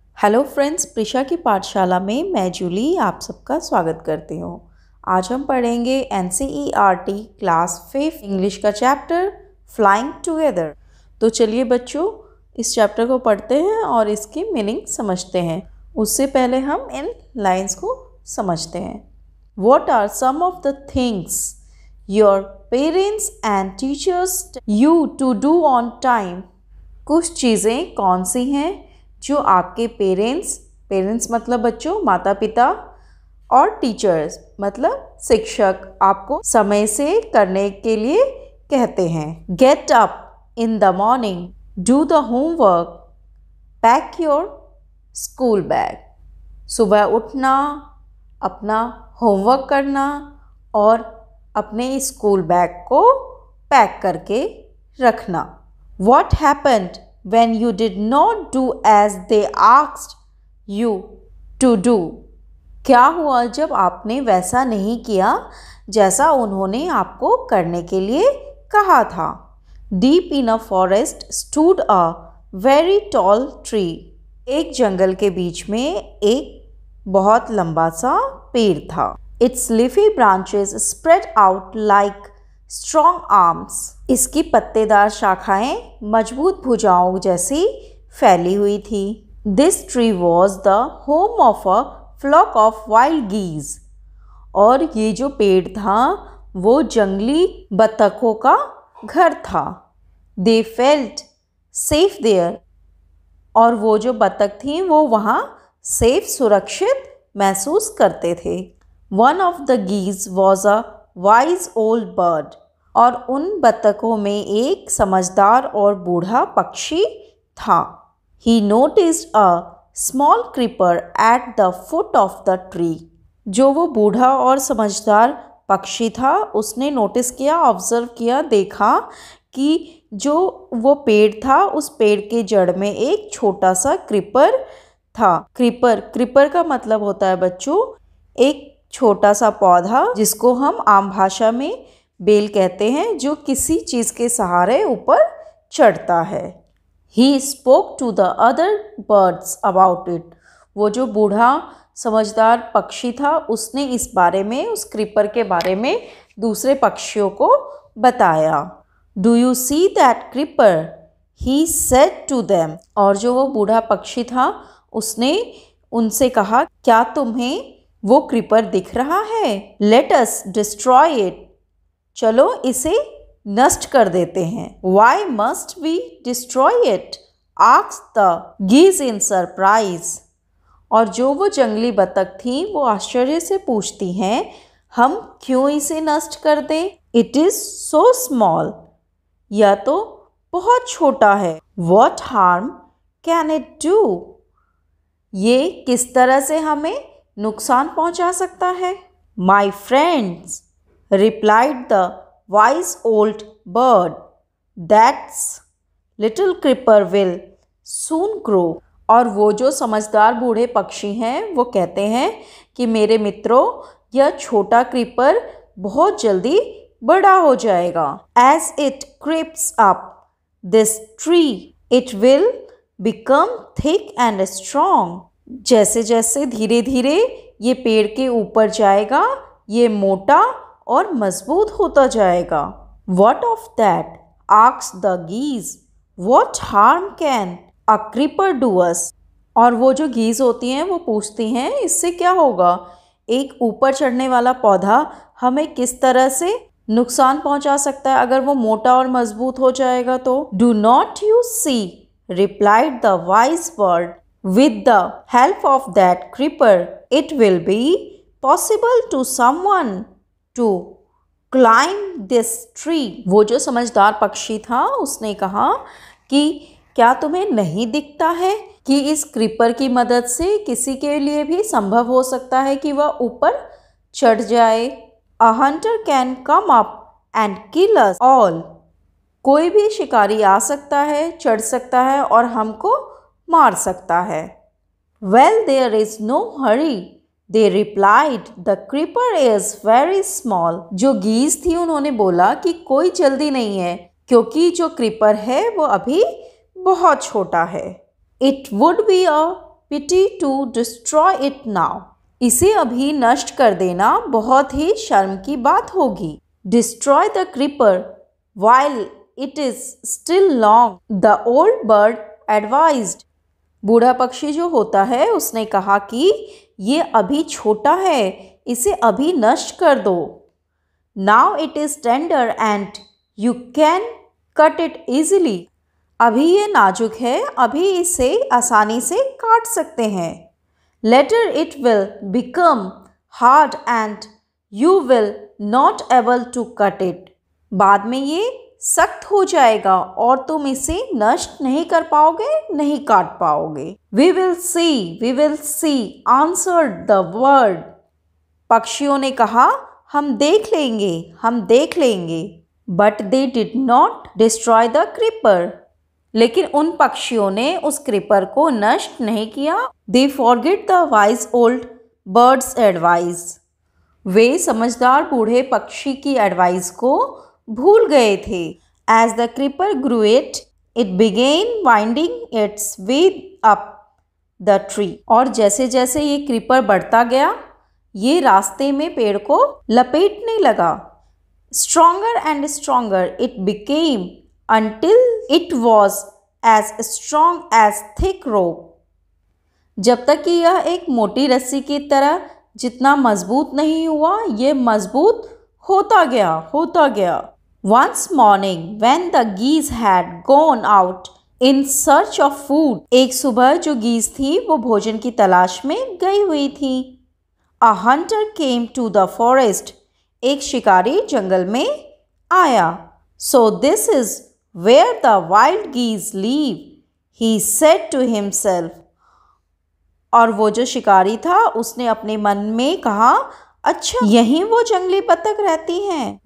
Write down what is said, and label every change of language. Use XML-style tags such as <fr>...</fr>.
<hi>Hello friends, Prisha की पाठशाला में मैं जूली आप सबका स्वागत करती हूँ। आज हम पढ़ेंगे NCERT क्लास 5 इंग्लिश का चैप्टर फ्लाइंग टुगेदर। तो चलिए बच्चों, इस चैप्टर को पढ़ते हैं और इसकी मीनिंग समझते हैं। उससे पहले हम इन लाइंस को समझते हैं।</hi> <en>What are some of the things your parents and teachers you to do on time?</en> <hi>कुछ चीज़ें कौन सी हैं जो आपके पेरेंट्स मतलब बच्चों माता पिता, और टीचर्स मतलब शिक्षक आपको समय से करने के लिए कहते हैं।</hi> <en>Get up in the morning, do the homework, pack your school bag.</en> <hi>सुबह उठना, अपना होमवर्क करना और अपने स्कूल बैग को पैक करके रखना।</hi> <en>What happened when you did not do as they asked you to do?</en> <hi>क्या हुआ जब आपने वैसा नहीं किया जैसा उन्होंने आपको करने के लिए कहा था?</hi> <en>Deep in a forest stood a very tall tree.</en> <hi>एक जंगल के बीच में एक बहुत लंबा सा पेड़ था।</hi> <en>Its leafy branches spread out like strong arms.</en> <hi>इसकी पत्तेदार शाखाएं मजबूत भुजाओं जैसी फैली हुई थी।</hi> <en>This tree was the home of a flock of wild geese.</en> <hi>और ये जो पेड़ था वो जंगली बतखों का घर था।</hi> <en>They felt safe there.</en> <hi>और वो जो बतख थी वो वहाँ सेफ सुरक्षित महसूस करते थे।</hi> <en>One of the geese was a wise old bird.</en> <hi>और उन बतखों में एक समझदार और बूढ़ा पक्षी था।</hi> <en>He noticed a small creeper at the foot of the tree.</en> <hi>जो वो बूढ़ा और समझदार पक्षी था उसने नोटिस किया, ऑब्जर्व किया, देखा कि जो वो पेड़ था उस पेड़ के जड़ में एक छोटा सा क्रीपर था। क्रीपर का मतलब होता है बच्चों एक छोटा सा पौधा जिसको हम आम भाषा में बेल कहते हैं, जो किसी चीज़ के सहारे ऊपर चढ़ता है।</hi> <en>He spoke to the other birds about it.</en> <hi>वो जो बूढ़ा समझदार पक्षी था उसने इस बारे में, उस क्रीपर के बारे में दूसरे पक्षियों को बताया।</hi> <en>Do you see that creeper? He said to them.</en> <hi>और जो वो बूढ़ा पक्षी था उसने उनसे कहा, क्या तुम्हें वो क्रीपर दिख रहा है?</hi> <en>Let us destroy it.</en> <hi>चलो इसे नष्ट कर देते हैं।</hi> <en>Why must we destroy it? asked the geese in surprise.</en> <hi>और जो वो जंगली बतख थी वो आश्चर्य से पूछती हैं, हम क्यों इसे नष्ट कर दें?</hi> <en>It is so small.</en> <hi>यह तो बहुत छोटा है।</hi> <en>What harm can it do?</en> <hi>ये किस तरह से हमें नुकसान पहुंचा सकता है?</hi> <en>My friends, replied the wise old bird, that little creeper will soon grow.</en> <hi>और वो जो समझदार बूढ़े पक्षी हैं वो कहते हैं कि मेरे मित्रों, यह छोटा क्रीपर बहुत जल्दी बड़ा हो जाएगा।</hi> <en>As it creeps up this tree, it will become thick and strong.</en> <hi>जैसे जैसे धीरे धीरे ये पेड़ के ऊपर जाएगा ये मोटा और मजबूत होता जाएगा।</hi> <en>What of that? asked the geese. What harm can a creeper do us?</en> <hi>और वो जो गीज होती हैं वो पूछती हैं इससे क्या होगा? एक ऊपर चढ़ने वाला पौधा हमें किस तरह से नुकसान पहुंचा सकता है अगर वो मोटा और मजबूत हो जाएगा तो?</hi> <en>Do not you see? replied the wise bird. With the help of that creeper, it will be possible to someone to climb this tree.</en> <hi>वो जो समझदार पक्षी था उसने कहा कि क्या तुम्हें नहीं दिखता है कि इस क्रीपर की मदद से किसी के लिए भी संभव हो सकता है कि वह ऊपर चढ़ जाए।</hi> <en>A hunter can come up and kill us all.</en> <hi>कोई भी शिकारी आ सकता है, चढ़ सकता है और हमको मार सकता है।</hi> <en>Well, there is no hurry, they replied. The creeper is very small.</en> <hi>जो गीज थी उन्होंने बोला कि कोई जल्दी नहीं है क्योंकि जो क्रीपर है वो अभी बहुत छोटा है।</hi> <en>It would be a pity to destroy it now.</en> <hi>इसे अभी नष्ट कर देना बहुत ही शर्म की बात होगी.</hi> <en>Destroy the creeper while it is still long, the old bird advised.</en> <hi>बूढ़ा पक्षी जो होता है उसने कहा कि ये अभी छोटा है, इसे अभी नष्ट कर दो.</hi> <en>Now it is tender and you can cut it easily.</en> <hi>अभी ये नाजुक है, अभी इसे आसानी से काट सकते हैं.</hi> <en>Later it will become hard and you will not able to cut it.</en> <hi>बाद में ये सख्त हो जाएगा और तुम इसे नष्ट नहीं कर पाओगे, नहीं काट पाओगे.</hi> <en>We will see, answered the bird.</en> <hi>पक्षियों ने कहा, हम देख लेंगे, हम देख लेंगे.</hi> <en>But they did not destroy the creeper.</en> <hi>लेकिन उन पक्षियों ने उस क्रीपर को नष्ट नहीं किया.</hi> <en>They forget the wise old bird's advice.</en> <hi>वे समझदार बूढ़े पक्षी की एडवाइस को भूल गए थे.</hi> <en>As the creeper grew it began winding its way up the tree.</en> <hi>और जैसे जैसे ये क्रीपर बढ़ता गया, ये रास्ते में पेड़ को लपेटने लगा.</hi> <en>Stronger and stronger it became until it was as strong as thick rope.</en> <hi>जब तक कि यह एक मोटी रस्सी की तरह जितना मजबूत नहीं हुआ, ये मजबूत होता गया.</hi> <en>Once morning when the geese had gone out in search of food.</en> <hi>एक सुबह जो गीज थी वो भोजन की तलाश में गई हुई थी.</hi> <en>A hunter came to the forest.</en> <hi>एक शिकारी जंगल में आया.</hi> <en>So this is where the wild geese live, he said to himself.</en> <hi>और वो जो शिकारी था उसने अपने मन में कहा, अच्छा यहीं वो जंगली बतख रहती हैं.</hi>